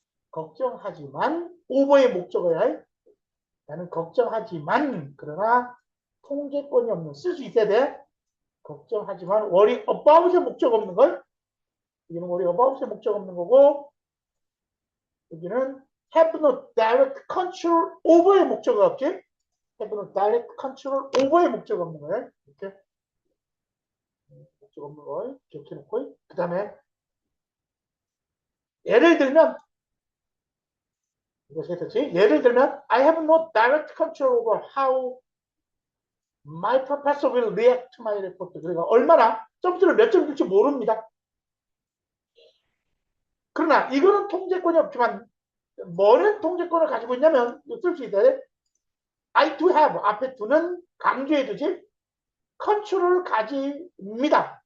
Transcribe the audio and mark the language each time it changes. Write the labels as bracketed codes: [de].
[ko] 걱정하지만 오버의 목적어야 해. 나는 걱정하지만 그러나 통제권이 없는, 쓸 수 있어야 돼. 걱정하지만 [en] worry about [ko] 의 목적 없는 걸. 여기는 worry about의 목적 없는 거고, 여기는 [en] have no direct control over [ko] 의 목적어 없지? [en] have no direct control over [ko] 의 목적 없는 거예요. 이렇게 목적 없는 걸 기억해 놓고, 그 다음에 예를 들면 이것이 됐지? [en] 예를 들면 I have no direct control over how my professor will react to my report. [ko] 그러니까 얼마나 점수를 몇 점 줄지 모릅니다. 그러나 이거는 통제권이 없지만 뭐는 통제권을 가지고 있냐면 쓸 수 있어야 돼. [en] I do have [ko] 앞에 두는 강조해 두지. 컨트롤을 가집니다.